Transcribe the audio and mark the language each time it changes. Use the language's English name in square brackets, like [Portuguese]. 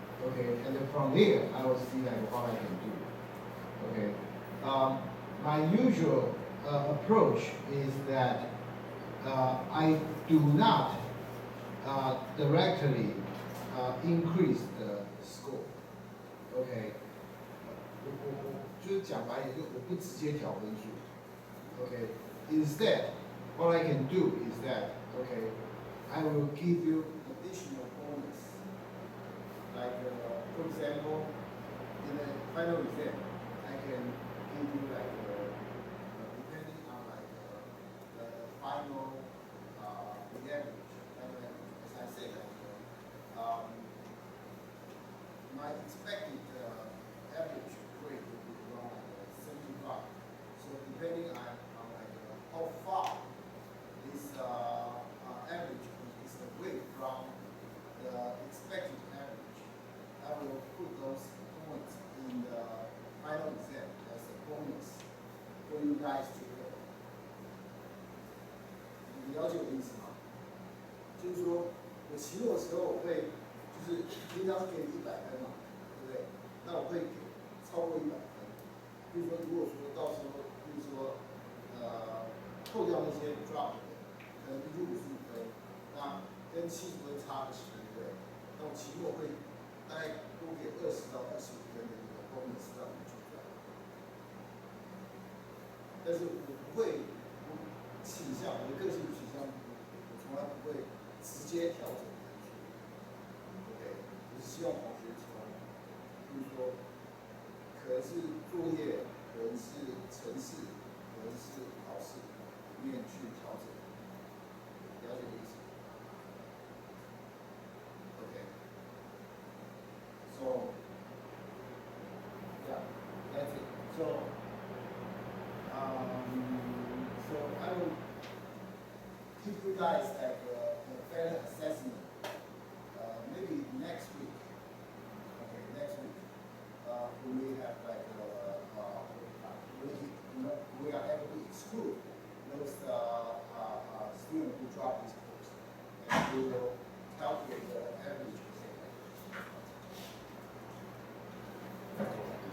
[English] Okay, and then from there, I will see like what I can do. Okay, my usual approach is that I do not directly increase the score. [Chinese] Okay，我就是讲白一点，就我不直接调分数。 [English] Okay, instead, what I can do is that okay, I will give you additional bonus. Like for example, in the final exam, I can give you like depending on like the final the average. As I said, my expected average grade will be around 75. So depending on like how far this average is away from the expected average, I will put those points in the final exam as a bonus for you guys to go. [Chinese] 你了解我的意思吗？就是说我期末的时候我会，就是平常是给你100分嘛，对不对？那我会给超过100分。比如说，如果说到时候，比如说，扣掉那些 drop 的，可能平均55分，那跟70分差个10分，对不对？那我期末会大概多给20到25分的一个 bonus 让你去赚。但是我不会倾向，我的个性倾向，我从来不会直接调整分数。 OK， 我是希望同学从，比如说，可能是作业，可能是程式，可能是考试里面去调整，了解的意思 ？OK， [English] so yeah, that's it. So I will give you guys like a fair assessment. Maybe next week. Okay, next week. We may have like we are able to exclude those students who drop this course, and we will calculate the average percentage.